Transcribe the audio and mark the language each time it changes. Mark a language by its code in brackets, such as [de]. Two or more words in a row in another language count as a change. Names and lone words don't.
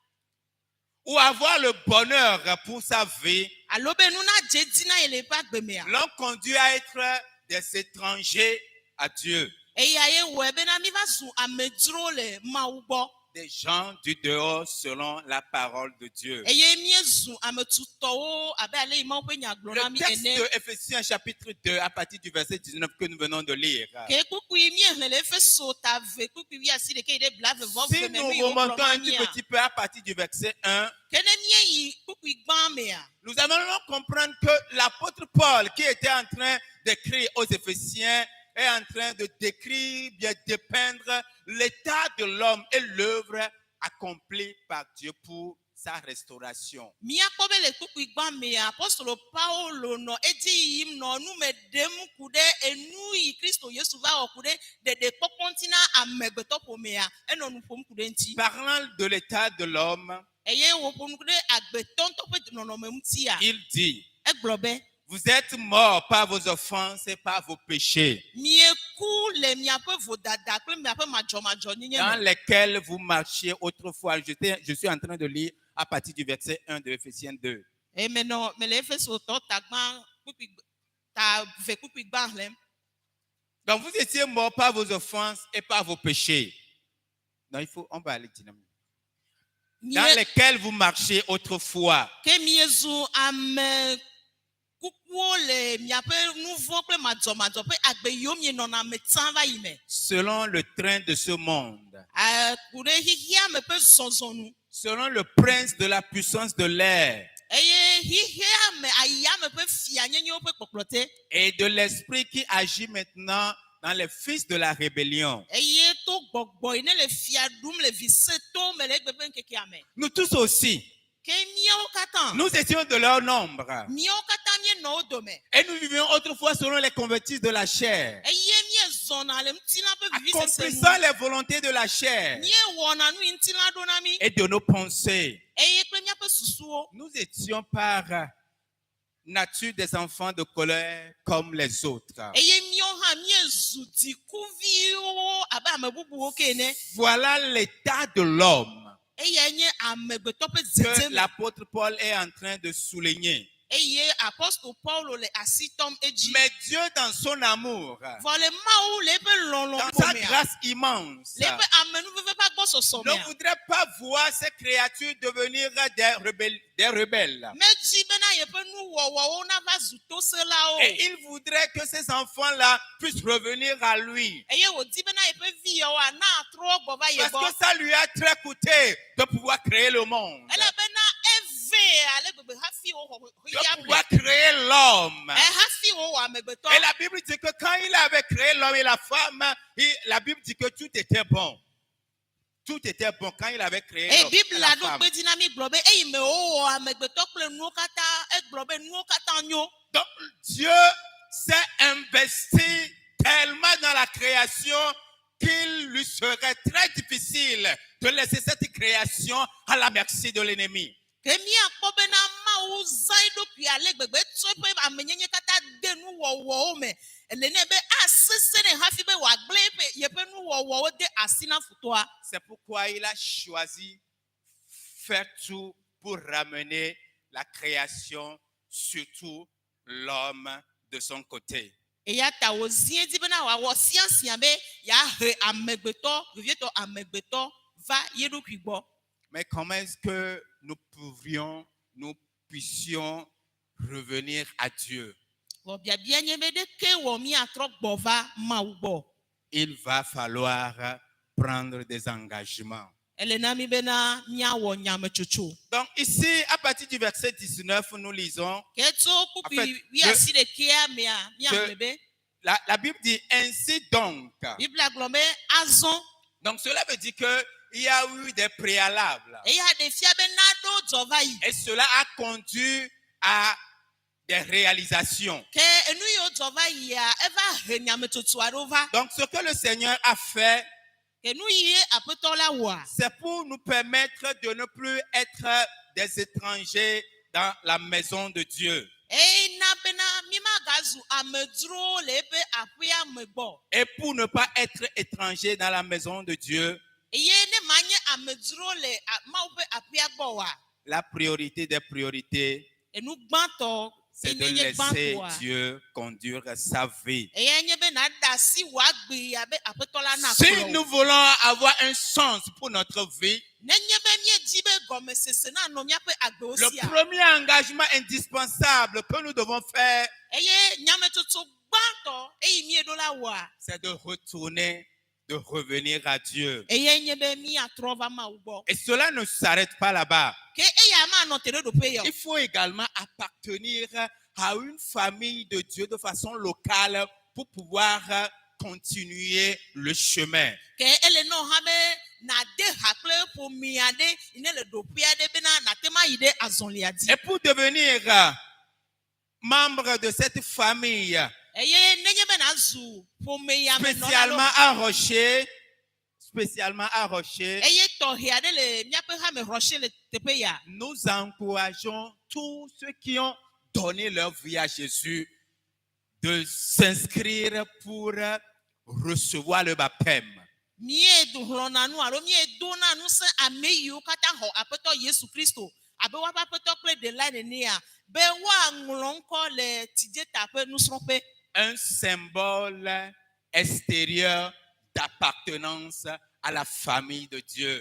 [fr] Ou avoir le bonheur pour sa vie, [ee] Alo be nu nadze edzi na ye le eƒe agbe mea. [fr] l'ont conduit à être des étrangers à Dieu, [ee] Eya ye wɔe bena mi va zu amedzro le Mawu gbɔ. [fr] des gens du dehors selon la parole de Dieu. [ee] Eye miezu ametutɔwo abe ale yi Mawu ƒe nya gblɔ na [fr] Le [ee] mi [fr] texte [ee] ene. [fr] de Éphésiens chapitre 2 à partir du verset 19 que nous venons de lire. [ee] Ke kpukpui miexlẽ le Efeso ta ve kpukpui wi asi ɖeke yi ɖe blavevɔ [fr] Si [ee] ve me [fr] nous [ee] nu yiwo [fr] remontons [ee] gblɔ [fr] un [ee] na [fr] tout [ee] mia. [fr] petit peu à partir du verset 1, [ee] Ke ne mieyi kpukpui gbã mea, [fr] nous allons comprendre que l'apôtre Paul, qui était en train d'écrire aux Éphésiens, est en train de décrire, bien dépeindre l'état de l'homme et l'œuvre accomplie par Dieu pour sa restauration. [ee] míakpɔ be le kpukpui gbã mea, apostolo Paulo nɔ edzi yim nɔ nu me ɖem ku ɖe enu yi Kristo Yesu va wɔ ku ɖe ɖeɖekpɔkpɔ ŋuti na amegbetɔƒomea, enɔ nu ƒom ku ɖe ŋuti. [fr] Parlant de l'état de l'homme, [ee] Eye wòƒo nu ku ɖe agbetɔ ŋutɔ ƒe nɔnɔme ŋutia. [fr] il dit, [ee] Egblɔ be, [fr] vous êtes morts par vos offenses et par vos péchés, [ee] mieku le miaƒe vodada kple miaƒe madzɔmadzɔnyenye [fr] dans [ee] me. [fr] lesquels vous marchiez autrefois. Je suis en train de lire à partir du verset 1 de Éphésiens 2. [ee] Eye menɔ mele Efeso tɔ ta gbã kpukpui ta ve kpukpui gbã xlẽm. [fr] Donc vous étiez morts par vos offenses et par vos péchés. Non, on va aller dynamiquement. Dans lesquels vous marchiez autrefois. [ee] Ke miezu ame kukuwo le miaƒe nu vɔ̃ kple madzɔmadzɔ ƒe agbe yiwo mienɔna me tsã va yi me. [fr] Selon le train de ce monde. [ee] Ku ɖe xixia me ƒe zɔzɔnu. [fr] Selon le prince de la puissance de l'air. [ee] Eye xixia me ayame ƒe fianyenyewo ƒe kpɔkplɔ te. [fr] Et de l'esprit qui agit maintenant dans les fils de la rébellion. [ee] Eye to gbɔgbɔ yi ne le fia ɖum le vi seto me le egbe ƒe ŋkekea me. [fr] Nous tous aussi. [ee] Ke míawo katã. [fr] Nous étions de leur nombre. [ee] Míawo katã mienɔ wo dome. [fr] Et nous vivions autrefois selon les convoitises de la chair. [ee] Eye miezɔna le ŋutilã ƒe vivisese nu. [fr] Accomplissant les volontés de la chair. [ee] Miewɔna nu yi ŋutilã ɖo na mi. [fr] Et de nos pensées. [ee] Eye kple míaƒe susuwo. [fr] Nous étions par nature des enfants de colère comme les autres. [ee] Eye míawo hã miezu dzikuviwo abe ame bubuwo ke ene. [fr] Voilà l'état de l'homme [ee] Eya nye amegbetɔ ƒe [fr] que [ee] dzedzeme. [fr] l'apôtre Paul est en train de souligner. [ee] Eye apostol Paulo le asi tɔm edzi. [fr] Mais Dieu, dans son amour, [ee] Vɔ le Mawu le eƒe lɔlɔ̃ [fr] dans sa [ee] ƒomea, [fr] grâce immense, [ee] le eƒe amenuveve ƒe agbɔsɔsɔ [fr] ne [ee] mea, [fr] voudrait pas voir ces créatures devenir des rebelles. [ee] medzi bena yeƒe nuwɔwɔwo nava zu tosẽlawo. [fr] Et il voudrait que ces enfants-là puissent revenir à lui. [ee] Eye wòdi bena yeƒe viyawoa na atrɔ gbɔ va ye [fr] Parce [ee] gbɔ. [fr] que ça lui a très coûté de pouvoir créer le monde, [ee] Elabena eve ale gbegbe hafi wowɔ [fr] de [ee] xexea [fr] pouvoir [ee] ble. [fr] créer l'homme. [ee] Hafi wowɔ amegbetɔ. [fr] Et la Bible dit que quand il avait créé l'homme et la femme, la Bible dit que tout était bon. Tout était bon quand il avait créé [ee] Eye [fr] l'homme et [ee] Biblia [fr] la [ee] ɖo [fr] femme. [ee] kpe dzi na mi gblɔ be eyi me wowɔ amegbetɔ kple nuwo katã, egblɔ be nuwo katã nyo. [fr] Donc Dieu s'est investi tellement dans la création qu'il lui serait très difficile de laisser cette création à la merci de l'ennemi. [ee] ke míakpɔ bena mawu zã eɖokui ale gbegbe tsɔ eƒe amenyenye katã de nuwɔwɔwo me le nɛ be asesẽ nɛ hafi be wòagblẽ yeƒe nuwɔwɔwo de asi na futɔa. [fr] C'est pourquoi il a choisi faire tout pour ramener la création, surtout l'homme, de son côté. [ee] Eya ta wòzi edi bena wòawɔ siasia be yeahe amegbetɔ vevietɔ amegbetɔ va ye ɖokui gbɔ. [fr] Mais comment est-ce que nous puissions revenir à Dieu? [ee] Vɔ biabia nye be ɖeke wɔ míatrɔ gbɔ va Mawu gbɔ. [fr] Il va falloir prendre des engagements. [ee] Ele na mi bena míawɔ nyametsotso. [fr] Donc ici, à partir du verset 19, nous lisons, [ee] Ke tso kpukpui wiasi ɖekea mea míame be. [fr] la Bible dit ainsi donc. [ee] Biblia gblɔ be azɔ. [fr] Donc cela veut dire qu'il y a eu des préalables. [ee] Eya ɖe fia be naɖo dzɔ va yi. [fr] Et cela a conduit à des réalisations. [ee] Ke enu yiwo dzɔ va yia eva he nyametsotso aɖewo va. [fr] Donc ce que le Seigneur a fait, [ee] Ke nu yi aƒetɔ la wɔa. [fr] c'est pour nous permettre de ne plus être des étrangers dans la maison de Dieu. [ee] Eina bena mi magazu amedzrowo le eƒe aƒea me gbɔ. [fr] Et pour ne pas être étrangers dans la maison de Dieu, [ee] Eye ne manye amedzro le Mawu ƒe aƒea gbɔ wa. [fr] la priorité des priorités, [ee] Enu gbãtɔ [fr] c'est de [ee] enye [fr] laisser [ee] gbãtɔa. [fr] Dieu conduire sa vie. [ee] Eya nye be naɖe asi wòagbe abe aƒetɔ la na [fr] Si [ee] kplɔ [fr] nous [ee] wo. [fr] voulons avoir un sens pour notre vie, [ee] Nenye be míedi be gɔmesese nanɔ míaƒe agbewo [fr] le [ee] sia. [fr] premier engagement indispensable que nous devons faire, [ee] Eye nyametsotso gbãtɔ eyi mieɖo la wɔa. [fr] c'est de retourner, de revenir à Dieu. [ee] Eye nye be míatrɔ va Mawu gbɔ. [fr] Et cela ne s'arrête pas là-bas. [ee] Ke eya manɔ te ɖe ɖoƒe yɔ. [fr] Il faut également appartenir à une famille de Dieu de façon locale pour pouvoir continuer le chemin. [ee] Ke ele nɔ hã be nade ha kple ƒomi aɖe yi ne le ɖoƒe aɖe bena nate ma yi ɖe azɔlia dzi. [fr] Et pour devenir membre de cette famille, [ee] Eye nenye be nazu ƒome ya me nɔla lo. [fr] spécialement à Rocher, [ee] Eye tɔhe aɖe le míaƒe hame Rocher le teƒe ya. [fr] nous encourageons tous ceux qui ont donné leur vie à Jésus de s'inscrire pour recevoir le baptême. [ee] Miedo hlɔna nu alo miedona nu se ame yiwo katã xɔ aƒetɔ Yesu Kristo abe woaƒe aƒetɔ kple ɖela nenea be woaŋlɔ ŋkɔ le Tidzeta ƒe nusrɔ̃ƒe. [fr] Un symbole extérieur d'appartenance à la famille de Dieu.